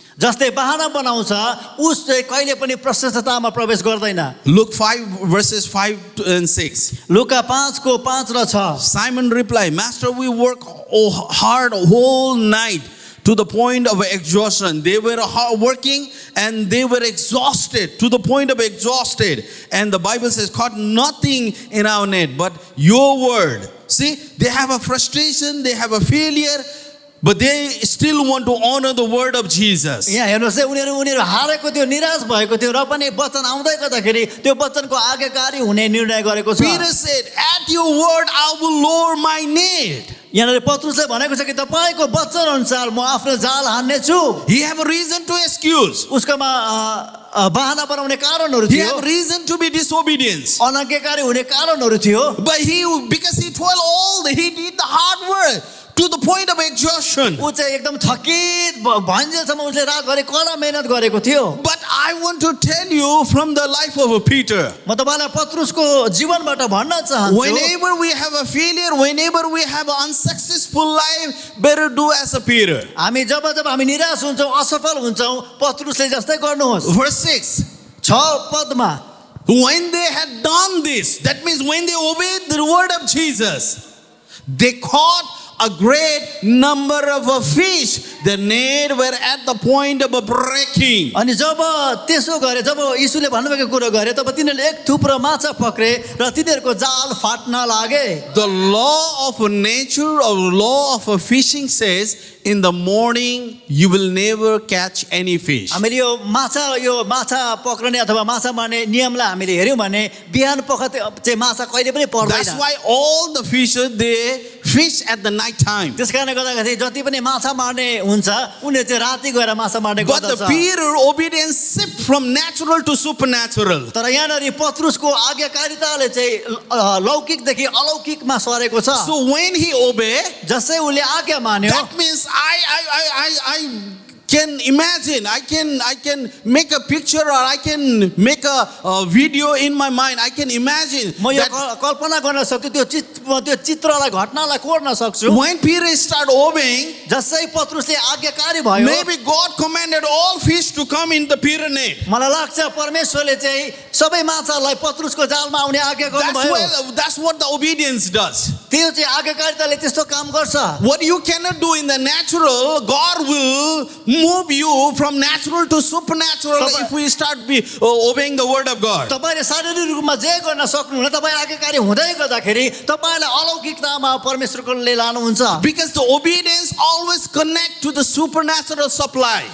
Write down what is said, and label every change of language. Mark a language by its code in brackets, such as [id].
[ne] जस्तै बहाना बनाउँछ उस चाहिँ कहिले पनि प्रशस्ततामा प्रवेश गर्दैन। [en] Luke 5 verses 5 and 6. [ne] लुका 5 को 5 र 6। [en] Simon replied, Master, we work hard whole night to the point of exhaustion. They were working and they were exhausted, to the point of exhausted. And the Bible says, caught nothing in our net but your word. See, they have a frustration, they have a failure, but they still want to honor the word of Jesus. [ne] यहाँ हेर्नुहोस् है उनीहरू हारेको थियो निराश भएको थियो र पनि वचन आउँदै गर्दाखेरि त्यो वचनको आज्ञाकारी हुने निर्णय गरेको छ [en] Peter said, at your word I will lower my net. [ne] यहाँनिर पत्रुसले भनेको छ कि तपाईको वचन अनुसार म आफ्नो जाल हान्ने छु [en] He have a reason to excuse. [ne] उसकोमा बहाना बनाउने कारणहरू [en] He [ne] थियो [en] have reason to be disobedience. [ne] अनाज्ञाकारी हुने कारणहरू थियो [en] But because he toiled he did the hard work to the point of exhaustion. [ne] ऊ चाहिँ एकदम थकित भञ्जेलसम्म उसले रातभरि कडा मेहनत गरेको थियो [en] But I want to tell you from the life of Peter, [ne] म तपाईलाई पत्रुसको जीवनबाट भन्न चाहन्छु [en] whenever we have a failure, whenever we have an unsuccessful life, better do as a Peter. [ne] हामी जब हामी निराश हुन्छौँ असफल हुन्छौँ पत्रुसले जस्तै गर्नुहोस् [en] Verse 6. [ne] 6 पदमा [en] When they had done this, that means when they obeyed the word of Jesus, they caught a great number of fish. The net were at the point of breaking. [ne] अनि जब त्यसो गरे जब यीशुले भन्नुभएको कुरो गरे तब तिनीहरूले एक थुप्रो माछा पक्रे र तिनीहरूको जाल फाट्न लागे [en] The law of nature or law of fishing says, in the morning you will never catch any fish. [ne] हामीले यो माछा पक्रने अथवा माछा मार्ने नियमलाई हामीले हेर्यौँ भने बिहान पख चाहिँ माछा कहिले पनि पर्दैन [en] That's why all the fishers they fish at the night time. [ne] त्यसकारणले गर्दाखेरि जति पनि माछा मार्ने हुन्छ उनीहरू चाहिँ राति गएर माछा मार्ने [en] But the [ne] गर्दछ [en] Peter obedience shift from natural to supernatural. [ne] तर यहाँनिर पत्रुसको आज्ञाकारिताले चाहिँ लौकिकदेखि अलौकिकमा सरेको छ [en] So when he obey, [ne] जसै उसले आज्ञा मान्यो [en] that means I can imagine, I can make a picture or I can make a video in my mind. I can imagine [ne] म यो [en] that [ne] कल्पना गर्न सक्छु त्यो चित्रलाई घटनालाई कोर्न सक्छु [en] when Peter start obeying, [ne] जसै पत्रुसले आज्ञाकारी भयो [en] maybe God commanded all fish to come in the Peter net. [ne] मलाई लाग्छ परमेश्वरले चाहिँ सबै माछालाई पत्रुसको जालमा आउने आज्ञा गर्नुभयो [en] That's what the obedience does. [ne] त्यो चाहिँ आज्ञाकारिताले त्यस्तो काम गर्छ [en] What you cannot do in the natural, God will move you from natural to supernatural if we start obeying the word of God. [ne] तपाईले शारीरिक रूपमा जे गर्न सक्नुहुन्न तपाई आज्ञाकारी हुँदै गर्दाखेरि तपाईलाई अलौकिकतामा परमेश्वरले लानुहुन्छ [en] Because the obedience always connect to the supernatural supply.